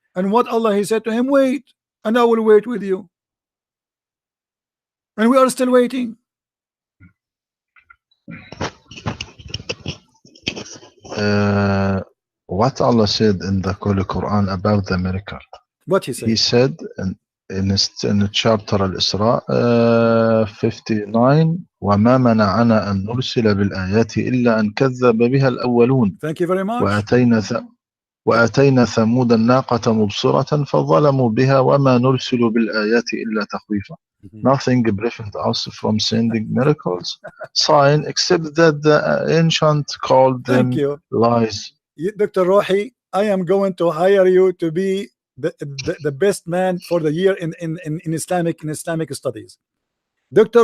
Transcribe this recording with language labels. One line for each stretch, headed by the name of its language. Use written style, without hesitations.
English: And what Allah, he said to him, wait, and I will wait with you. And we are still waiting. What Allah said in the Holy Quran about the miracle? What he said? He said in chapter Al-Isra 59
Arabic: وما منعنا أن نرسل بالآيات إلا أن كذب بها الأولون.
English: Thank you very much.
Arabic: وأتينا ثمود الناقة مبصرة فظلموا بها وما نرسل بالآيات إلا تخويفا.
English: Nothing prevents us from sending miracles, sign, except that the ancient called them lies. Dr. Rohi, I am going to hire you to be the best man for the year in Islamic studies. Dr.